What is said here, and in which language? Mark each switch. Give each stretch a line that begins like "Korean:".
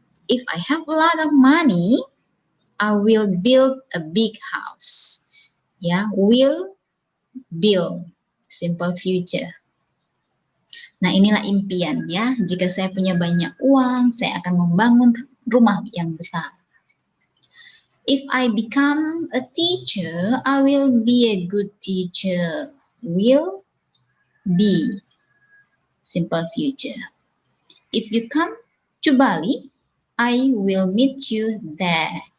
English: If I have a lot of money, I will build a big house. Ya, will build, simple future.
Indonesian: Nah, inilah impian ya. Jika saya punya banyak uang, saya akan membangun rumah yang besar.
English: If I become a teacher, I will be a good teacher. Will be, simple future. If you come to Bali, I will meet you there.